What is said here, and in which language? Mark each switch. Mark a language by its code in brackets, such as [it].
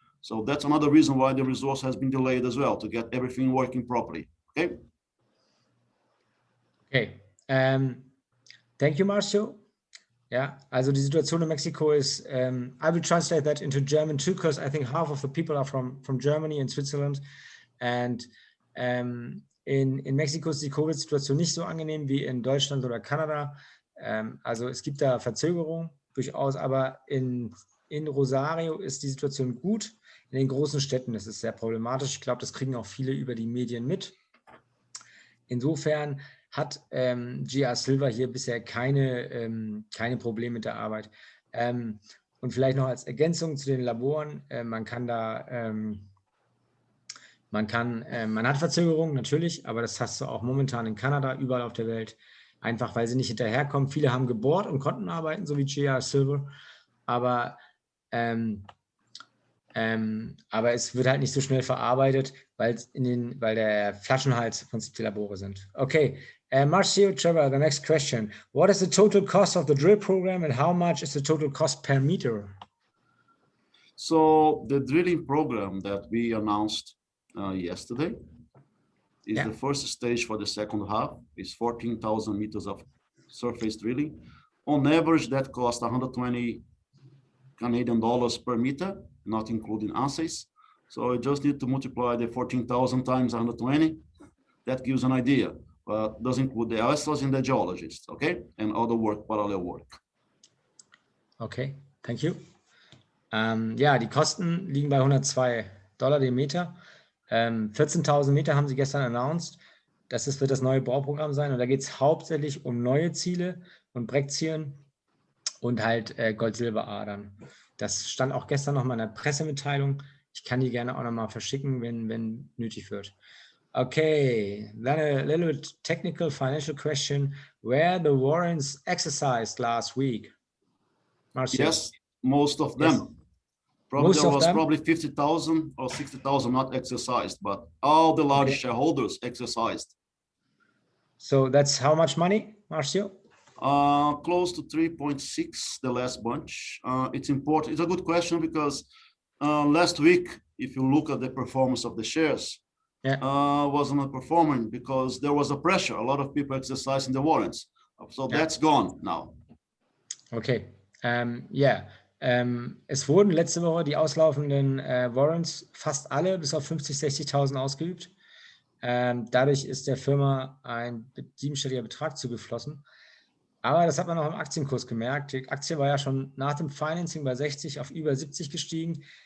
[en] So that's another reason why the resource has been delayed as well, to get everything working properly. Okay. Okay. Thank you, Marcio. Yeah, [de] also die Situation in Mexiko [en] is, I will translate that into German too, because I think half of the people are from Germany and Switzerland. [de] And in Mexiko ist die Covid-Situation nicht so angenehm wie in Deutschland oder Kanada. Also es gibt da Verzögerungen durchaus, aber in Rosario ist die Situation gut. In den großen Städten ist es sehr problematisch. Ich glaube, das kriegen auch viele über die Medien mit. Insofern hat GR Silver hier bisher keine Probleme mit der Arbeit. Und vielleicht noch als Ergänzung zu den Laboren, man hat Verzögerungen natürlich, aber das hast du auch momentan in Kanada, überall auf der Welt, einfach weil sie nicht hinterherkommen. Viele haben gebohrt und konnten arbeiten, so wie GR Silver, aber es wird halt nicht so schnell verarbeitet, weil der Flaschenhals im Prinzip die Labore sind. [en] Okay, Marcio, Trevor, the next question. What is the total cost of the drill program and how much is the total cost per meter? So the drilling program that we announced yesterday is the first stage for the second half. It's 14,000 meters of surface drilling. On average, that costs 120 Canadian dollars per meter, not including assays. So you just need to multiply the 14,000 times 120. That gives an idea, but doesn't include the assays and the geologists, okay? And other work, parallel work. Okay, thank you. [de] Ja, die Kosten liegen bei $102 den Meter. 14.000 Meter haben sie gestern announced. Das wird das neue Bauprogramm sein. Und da geht es hauptsächlich um neue Ziele und Breckzielen und halt Gold-Silber-Adern. Das stand auch gestern nochmal in der Pressemitteilung. Ich kann die gerne auch nochmal verschicken, wenn nötig wird. [en] Okay, then a little bit technical financial question. Were the warrants exercised last week? Marcio? Yes, most of them. Yes. Probably there was probably 50,000 or 60,000 not exercised, but all the large shareholders exercised. So that's how much money, Marcio? Close to 3.6, the last bunch. It's important. It's a good question because last week, if you look at the performance of the shares, wasn't performing because there was a pressure. A lot of people exercising the warrants. So that's gone now. Okay. [de] Es wurden letzte Woche die auslaufenden Warrants fast alle bis auf 50.000, 60.000 ausgeübt. Dadurch ist der Firma ein siebenstelliger Betrag zugeflossen. Aber das hat man auch im Aktienkurs gemerkt. Die Aktie war ja schon nach dem Financing bei 60 auf über 70 gestiegen.